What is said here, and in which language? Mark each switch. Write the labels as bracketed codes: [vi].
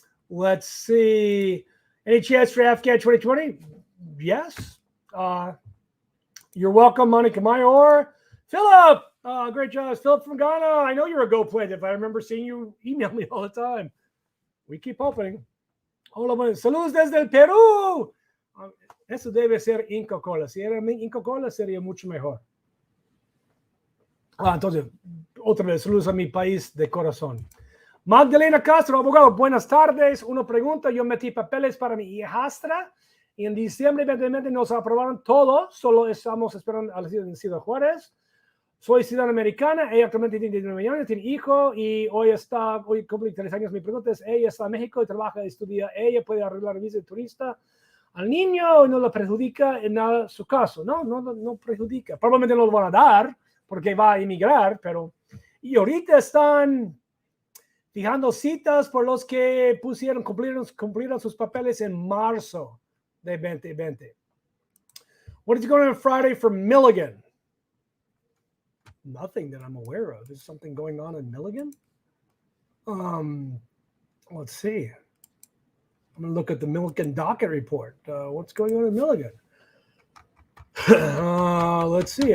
[en] Let's see. Any chance for Afghan 2020? Yes. You're welcome, Monica Mayor. Philip, great job. Philip from Ghana. I know you're a Go plaintiff. I remember seeing you email me all the time. We keep hoping. [es] Hola, saludos desde el Perú. Eso debe ser Inca Cola. Si era Inca Cola, sería mucho mejor. Entonces, otra vez, saludos a mi país de corazón. Magdalena Castro, abogado, buenas tardes. Una pregunta, yo metí papeles para mi hijastra y en diciembre 2020 nos aprobaron todo, solo estamos esperando a la ciudad Juárez. Soy ciudadana americana, ella actualmente tiene 19 años, tiene hijo y hoy cumple 3 años. Mi pregunta es, ella está en México y trabaja y estudia, ella puede arreglar visa de turista al niño y no le perjudica en nada su caso. No perjudica, probablemente no lo van a dar porque va a emigrar, pero y ahorita están fijando citas por los que cumplieron sus papeles en marzo de 2020. [en] What is going on Friday for Milligan? Nothing that I'm aware of. Is something going on in Milligan? Let's see. I'm going to look at the Milligan docket report. What's going on in Milligan? Let's see.